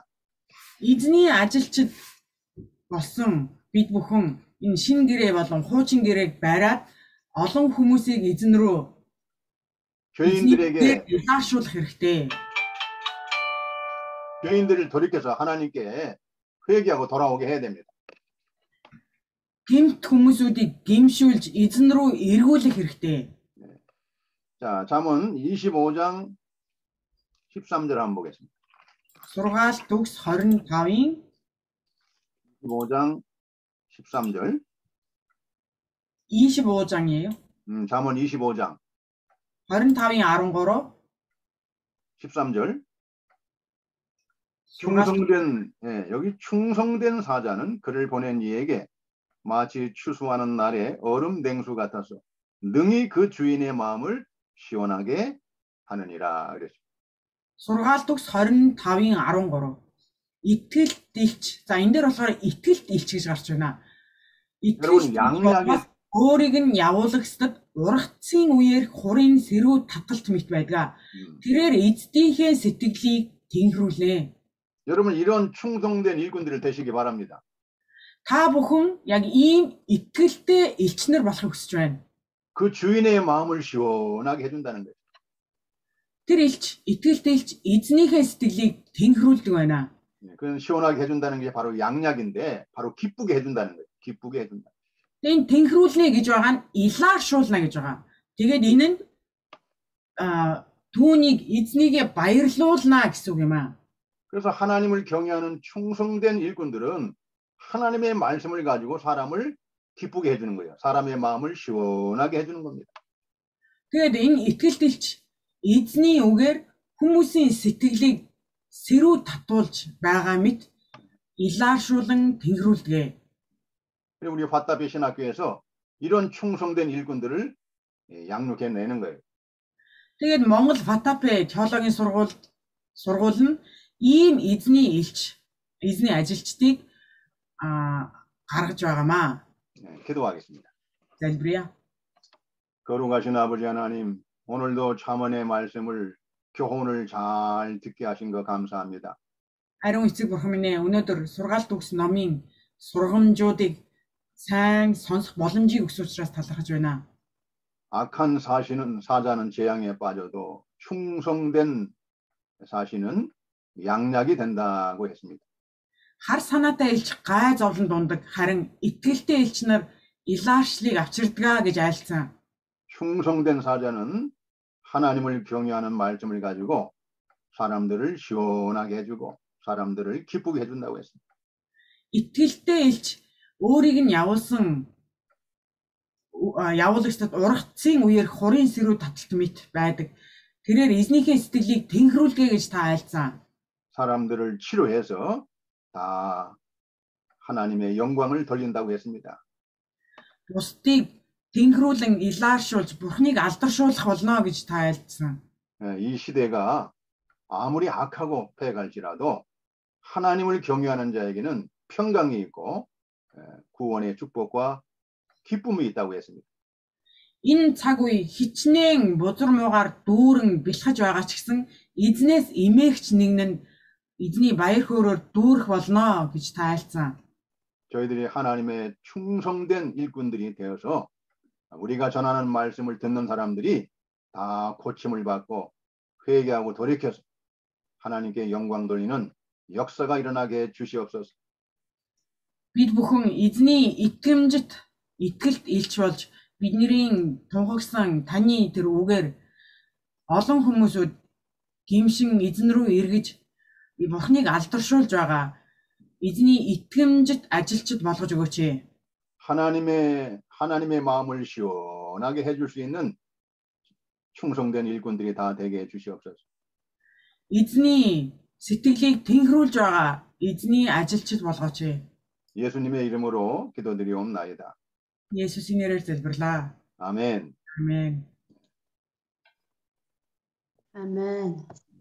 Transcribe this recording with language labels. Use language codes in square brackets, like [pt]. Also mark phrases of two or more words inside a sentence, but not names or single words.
[mn] Эзний ажилчид болсон бид бүхэн энэ шин гэрээ болон хуучин гэрээг бариад олон хүмүүсийг эзэн рүү [ko] 교인들에게 [mn] илааршуулах хэрэгтэй. [ko] 교인들을 돌이켜서 하나님께 회개하고 돌아오게 해야 됩니다. [mn] Гэмт хүмүүсүүдийг гэмшүүлж эзэн рүү эргүүлэх хэрэгтэй. [ko] 자, 잠언 25장 13절 한번 보겠습니다. [mn] Сургаалт төгс 25-ын [ko] 25장 13절. 25장이에요. 잠언 25장 [mn] 25-ын 13 [ko] 13절. [mn] сургаалт [ko] 충성된 여기 충성된 사자는 그를 보낸 이에게 마치 추수하는 날의 얼음 냉수 같아서 능히 그 주인의 마음을 시원하게 하느니라 그랬습니다. [mn] сургаалт төгс 25-ын 13 итгэлт илч. За энэ дээр болохоор итгэлт илч гэж гарч байна. [ko] 여러분 양약이 [mn] өөрийг нь явуулагсдад ургацын үеэр хурын сэрүү таталт мэт байдаг. тэрээр эздийнхээ сэтгэлийг тэнхрүүлнэ. [ko] 여러분 이런 충성된 일꾼들을 되시기 바랍니다. [mn] Та бүхэн яг ийм итгэлтэй элчнэр болохыг хүсэж байна. [ko] 그 주인의 마음을 시원하게 해준다는 거예요. [mn] Тэр элч, итгэлтэй элч эзнийхээ сэтгэлийг тэнхрүүлдэг байна. [ko] 그건 시원하게 해준다는 게 바로 양약인데 바로 기쁘게 해준다는 거예요. 기쁘게 해준다. [mn] Энэ тэнхрүүлнэ гэж байгаа нь илааршуулна гэж байгаа. Тэгээд энэ нь түүнийг эзнийгээ баярлуулна гэсэн үг юм аа. [ko] 그래서 하나님을 경외하는 충성된 일꾼들은 하나님의 말씀을 가지고 사람을 기쁘게 해주는 거예요. 사람의 마음을 시원하게 해주는 겁니다. [mn] Тэгээд энэ итгэлтэлч эзний үгээр хүмүүсийн сэтгэлийг сэрүү татуулж байгаа мэт илааршуулан тэнхрүүлдэг. [ko] 그리고 우리 화답의 신학교에서 이런 충성된 일꾼들을 양육해내는 거예요. [mn] Тэгээд Монгол Ватапе теологийн сургууль нь ийм эзний элч, эзний ажилчдыг гаргаж байгаамаа. [ko] 기도하겠습니다. [mn] залбирая. [ko] 거룩하신 아버지 하나님, 오늘도 잠언의 말씀을 교훈을 잘 듣게 하신 거 감사합니다. [mn] Ариун эцэг бурхан минь ээ, өнөөдөр сургаалт өгс номын сургамжуудыг сайн сонсох боломжийг өгсөн учраас талархаж байна. [ko] 악한 사자는 재앙에 빠져도 충성된 사시는 양약이 된다고 했습니다. [mn] Хар санаатай элч гай зовлон дундаг, харин итгэлтэй элч нар илааршлыг авчирдгаа гэж айлцсан. [ko] 충성된 사자는 하나님을 경외하는 말씀을 가지고 사람들을 시원하게 해주고 사람들을 기쁘게 해준다고 했습니다. [mn] итгэлтэй элч өөрийг нь явуулагчдад ургацын үеэр хурын сэрүү таталт мэт байдаг. тэрээр эзнийхээ сэтгэлийг тэнхрүүлгээ гэж та айлцсан. [ko] 사람들을 치료해서 다 하나님의 영광을 돌린다고 했습니다. [mn] бусдыг тэнхрүүлэн илааршуулж бурхныг алдаршуулах болно гэж та айлцсан. [ko] 이 시대가 아무리 악하고 패갈지라도 하나님을 경외하는 자에게는 평강이 있고 구원의 축복과 기쁨이 있다고 했습니다. [mn] Энэ цаг үе хичнээн бузар муугаар дүүрэн бэлхэж байгаа ч гэсэн эзнээс эмээгч нэгэн нь эзний баяр хөөрөөр дүүрэх болно гэж та айлцсан. [ko] 저희들이 하나님의 충성된 일꾼들이 되어서 우리가 전하는 말씀을 듣는 사람들이 다 고침을 받고 회개하고 돌이켜서 하나님께 영광 돌리는 역사가 일어나게 해 주시옵소서. [mn] Бид бүхэн эзний итгэмжит итгэлт илч болж бидний тунхагсан таны тэр үгээр олон хүмүүсүүд гимшин эзэн рүү эргэж бурхныг алдаршуулж байгаа эзний итгэмжит ажилчид болгож өгөөч. [ko] 하나님의 마음을 시원하게 해줄 수 있는 충성된 일꾼들이 다 되게 해 주시옵소서. [mn] 에즈니 сэтгэлийг тэнхрүүлж байгаа эзний ажилчид болгооч. [ko] 예수님의 이름으로 기도드리옵나이다. 예수님 이름으로 залбирлаа. 아멘. 아멘. 아멘.